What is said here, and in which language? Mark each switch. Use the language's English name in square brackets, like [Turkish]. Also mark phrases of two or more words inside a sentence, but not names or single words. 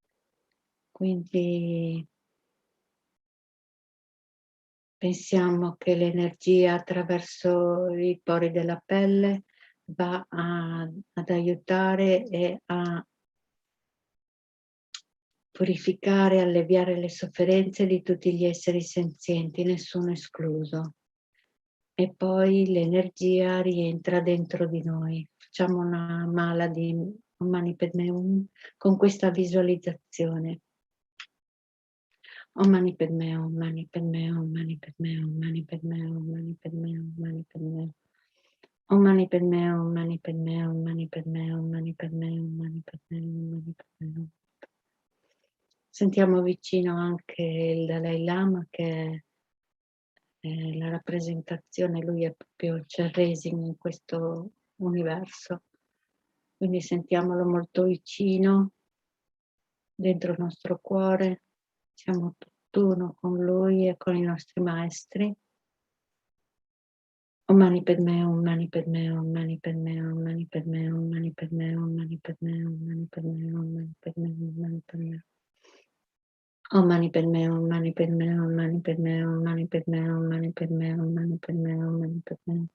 [Italian] Quindi pensiamo che l'energia attraverso i pori della pelle va ad aiutare e a purificare, alleviare le sofferenze di tutti gli esseri senzienti, nessuno escluso. E poi l'energia rientra dentro di noi. Facciamo una mala di [Sanskrit] Mani Padme Hum [Italian] con questa visualizzazione. [Sanskrit] Om Mani Padme Hum, Mani Padme Hum, Mani Padme Hum, Mani Padme Hum, Mani Padme Hum, Mani Padme Hum. Om Mani Padme Hum, Mani Padme Hum, Mani Padme Hum, Mani Padme Hum, Mani Padme Hum, Mani Padme Hum. [Italian] Sentiamo vicino anche il Dalai Lama, che è la rappresentazione, lui è proprio Chenrezig in questo universo. Quindi sentiamolo molto vicino, dentro il nostro cuore, siamo tutt'uno con lui e con i nostri maestri. [Sanskrit] Om Mani Padme Hum, Mani Padme Hum, Mani Padme Hum, Mani Padme Hum, Mani Padme Hum, Mani Padme Hum, Mani Padme Hum, Mani Padme Hum, Mani Padme Hum. Om Mani Padme Hum, Mani Padme Hum, Mani Padme Hum, Mani Padme Hum, Mani Padme Hum, Mani Padme Hum, Mani Padme Hum.